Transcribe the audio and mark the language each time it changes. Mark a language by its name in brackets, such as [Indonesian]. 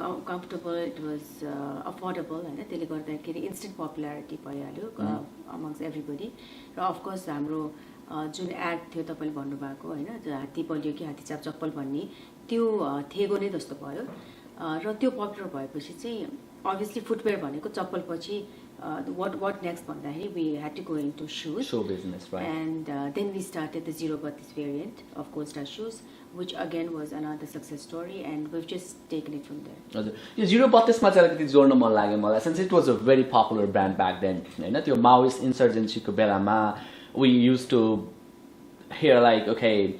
[English] comfortable it was affordable [Nepali] हैन त्यसले गर्दाखेरि इन्स्टेन्ट पपुलारिटी भइहाल्यो [English] amongst everybody [Nepali] र अफ कोर्स हाम्रो जुन एड थियो तपाईले भन्नुभएको हैन हात्ती बलियो कि हात्तीछाप चप्पल भन्ने त्यो थेगो नै जस्तो भयो र त्यो पपुलर भएपछि चाहिँ obviously footwear भनेको चप्पल पछि [English] what next [Nepali] भन्दाखेरि [English] we had to go into shoes shoe business right and then we started the 032 variant of Gold Star shoes which again was another success story and we've just taken it from there [Nepali] हजुर यो 032 मा चाहिँ अलिकति जोड्न मन लाग्यो मलाई [English] since it was a very popular brand back then [Nepali] हैन त्यो माओइस्ट इन्सर्जेन्सी को बेलामा [English] we used to hear like okay